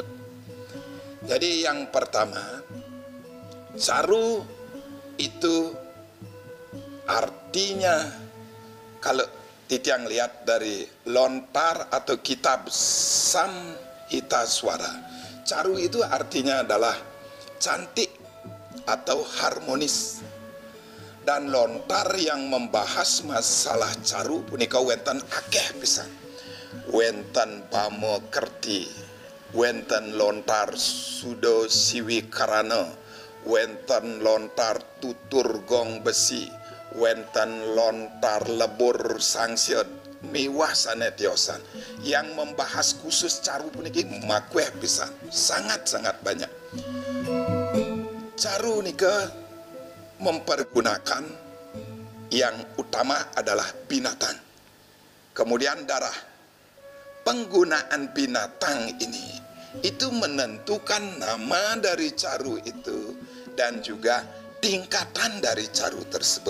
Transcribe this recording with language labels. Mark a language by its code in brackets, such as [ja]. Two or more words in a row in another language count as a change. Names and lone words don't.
[id] Jadi yang pertama, caru itu artinya, kalau Titiang lihat dari lontar atau kitab Samhita Swara, caru itu artinya adalah cantik atau harmonis. Dan lontar yang membahas masalah caru [ban] punika wenten akeh pisan. Wenten Bama Kerti, wenten lontar Sudo Siwi Karana, wenten lontar Tutur Gong Besi, wenten lontar Lebur Sangsiot, miwah sanetiosan. [id] Yang membahas khusus caru [ban] puniki makweh pisan, [id] sangat-sangat banyak. Caru nika mempergunakan yang utama adalah binatang, kemudian darah. Penggunaan binatang ini itu menentukan nama dari caru itu dan juga tingkatan dari caru tersebut.